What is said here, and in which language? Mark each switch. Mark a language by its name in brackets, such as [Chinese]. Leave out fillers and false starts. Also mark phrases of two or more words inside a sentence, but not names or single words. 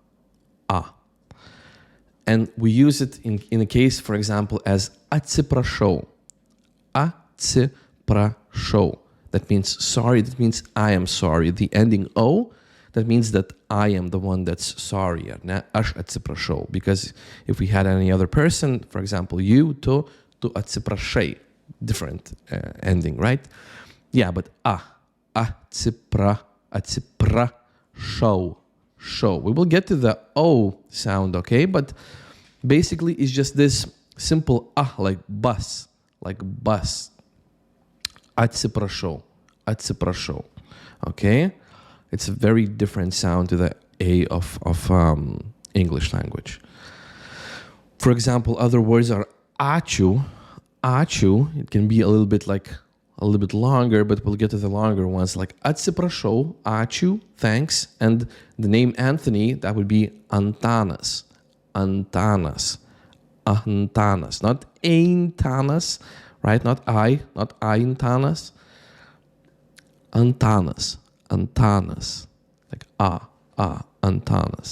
[English] And we use it in a case, for example, as atsiprašau. Atsiprašau. That means sorry. That means I am sorry. The ending O, that means that I am the one that's sorry. [Lithuanian] Aš atsiprašau. [English] Because if we had any other person, for example, you, [Lithuanian] tu atsiprašai. [English] Different ending, right? Yeah, but atsiprašau. We will get to the O sound, okay? But basically, it's just this simple like bus. Atsiprašau. Okay? It's a very different sound to the A of English language. For example, other words are ačiū. Ačiū, it can be a little bit longer, but we'll get to the longer ones, like [Lithuanian] atsiprašau, ačiū, [English] thanks, and the name Anthony, that would be Antanas, not Eintanas, right? Not Eintanas, Antanas, like Antanas.